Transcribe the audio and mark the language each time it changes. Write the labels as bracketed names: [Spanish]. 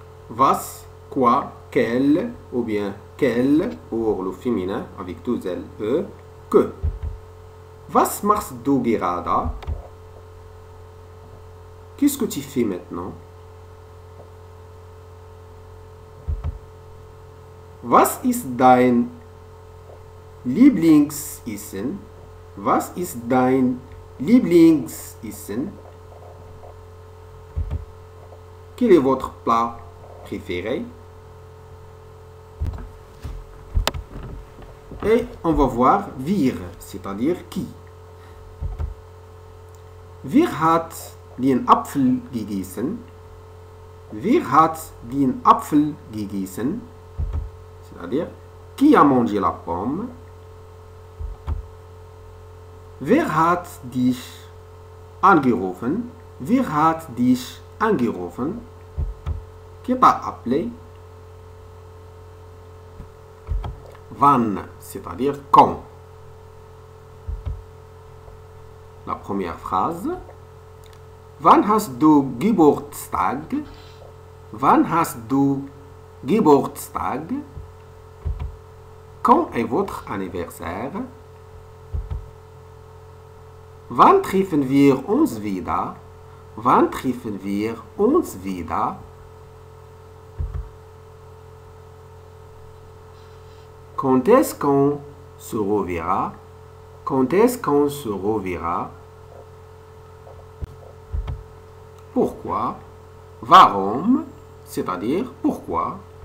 [French] Was, quoi, quel, ou bien quel, pour le féminin avec deux L, E, que. [German] Was machst du gerade? [French] Qu'est-ce que tu fais maintenant? [German] Was ist dein Lieblingsessen? Was ist dein Lieblingsessen? [French] Quel est votre plat préféré? Et on va voir wir, c'est-à-dire qui. [German] Wer hat den Apfel gegessen? Wer hat den Apfel gegessen? [French] C'est-à-dire, qui a mangé la pomme? [German] Wer hat dich angerufen? Wer hat dich angerufen? [French] Qui t'a appelé? Wann, c'est-à-dire quand. La première phrase. [German] Wann hast du Geburtstag? Wann hast du Geburtstag? [French] Quand est votre anniversaire? [German] Wann treffen wir uns wieder? Wann treffen wir uns wieder? [French] Quand est-ce qu'on se reverra? Quand est-ce qu'on se reverra? Pourquoi? Warum, c'est-à-dire pourquoi.